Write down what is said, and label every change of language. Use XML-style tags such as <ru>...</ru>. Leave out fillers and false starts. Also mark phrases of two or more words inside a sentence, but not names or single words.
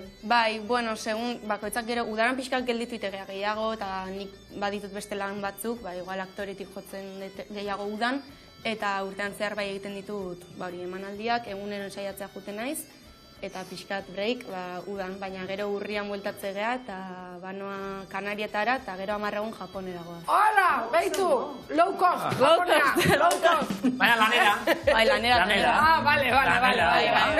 <eu>Bai, bueno, segun, bakoitzak gero, udaran pixkak gelditu itegea gehiago, eta nik baditut beste lan batzuk, igual aktoretik jotzen gehiago udan, eta urtean zehar bai egiten ditut, hori emanaldiak, egunero saiatzea juten naiz, eta pixkat break, udan, baina gero urrian bueltatze geha, eta banoa Kanarietara, eta gero 10 egun Japonera goaz. Hola, beitu,</eu> <en>low cost,</en> <eu>Japonera,</eu> <en>low cost.</en> <eu>Baina lanera. Bai, lanera. Bale.</eu>